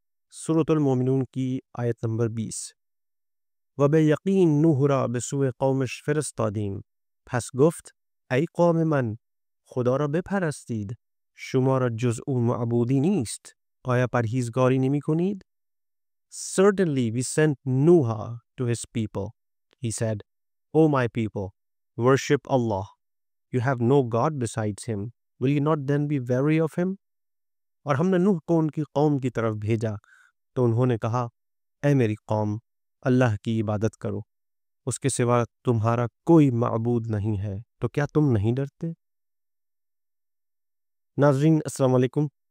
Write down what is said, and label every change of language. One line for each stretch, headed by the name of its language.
Urdu: سورة المؤمنون کی آیت نمبر 20
Persian: و به یقین نوح را به سوی قومش فرستادیم پس گفت ای قوم من خدا را بپرستید شما را جز او معبودی نیست آیا پرهیزگاری نمی کنید؟
English: Certainly we sent Nuh to his people. He said, O my people, worship Allah. You have no God besides him. Will you not then be wary of him?
Urdu: اور ہم نے نوح کو ان کی قوم کی طرف بھیجا تو انہوں نے کہا اے میری قوم اللہ کی عبادت کرو اس کے سوا تمہارا کوئی معبود نہیں ہے تو کیا تم نہیں ڈرتے؟ ناظرین السلام علیکم.